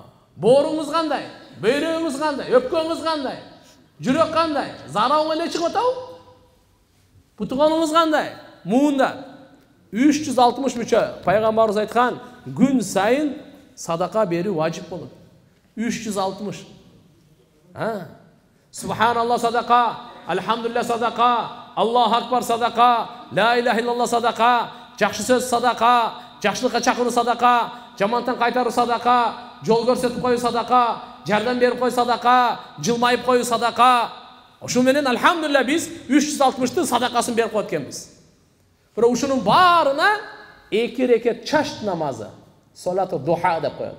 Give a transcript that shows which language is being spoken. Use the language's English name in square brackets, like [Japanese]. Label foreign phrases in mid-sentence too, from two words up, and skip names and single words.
[Kyrgyz] Бооруңуз кандай? Бөйрөгүңүз кандай? Өпкөңүз кандай? Жүрөк кандай? Зарауң эле чыгып атабы? Путугонуңуз кандай? Муунда 360 мүчө. Пайгамбарыбыз айткан, күн сайын садака берүү важип болот. 360. [Arabic] سبحان الله صدقة الحمد لله صدقة الله أكبر صدقة لا إله إلا الله صدقة, [Kyrgyz] жакшы сөз садака, жакшылыкка чакыруу садака, жамантан кайтаруу садака, жол көрсөтүп коюу садака, жардам берип коюу садака, жылмайып коюу садака. Ошо менен алхамдулилlah биз 360тын садакасын берип коет экенбиз. Бирок ушунун баарына 2 рекет чашт намазы, [Arabic] صلاة الضحى [Kyrgyz] деп коет.